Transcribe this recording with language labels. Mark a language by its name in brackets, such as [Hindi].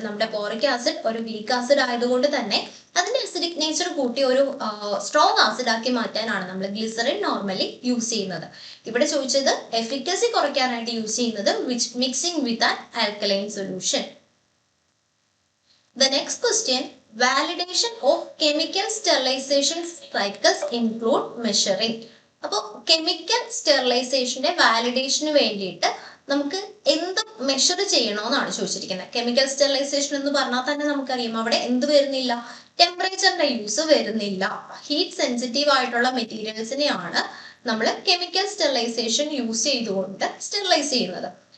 [Malayalam] നമ്മുടെ boric acid ഒരു weak acid ആയതുകൊണ്ട് തന്നെ അതിന്റെ അസിഡിക് നേച്ചർ കൂട്ടി ഒരു സ്ട്രോങ് ആസിഡ് ആക്കി മാറ്റാനാണ് നമ്മൾ ഗ്ലിസറിൻ നോർമലി യൂസ് ചെയ്യുന്നത്. ഇവിടെ ചോദിച്ചത് എഫിക്കസി കുറയ്ക്കാനായിട്ട് യൂസ് ചെയ്യുന്നത് mixing with an alkaline solution. [English] The next question, validation of chemical sterilization cycles include measuring. [Malayalam] അപ്പോൾ കെമിക്കൽ സ്റ്റെറിലൈസേഷന്റെ വാലിഡേഷന് വേണ്ടിയിട്ട് നമുക്ക് എന്ത് മെഷർ ചെയ്യണമെന്നാണ് ചോദിച്ചിരിക്കുന്നത്. കെമിക്കൽ സ്റ്റെറിലൈസേഷൻ എന്ന് പറഞ്ഞാൽ തന്നെ നമുക്കറിയാം അവിടെ എന്ത് വരുന്നില്ല, ടെമ്പറേച്ചറിന്റെ യൂസ് വരുന്നില്ല. ഹീറ്റ് സെൻസിറ്റീവ് ആയിട്ടുള്ള മെറ്റീരിയൽസിനെയാണ് നമ്മൾ കെമിക്കൽ സ്റ്റെറിലൈസേഷൻ യൂസ് ചെയ്തുകൊണ്ട് സ്റ്റെറിലൈസ് ചെയ്യുന്നത്.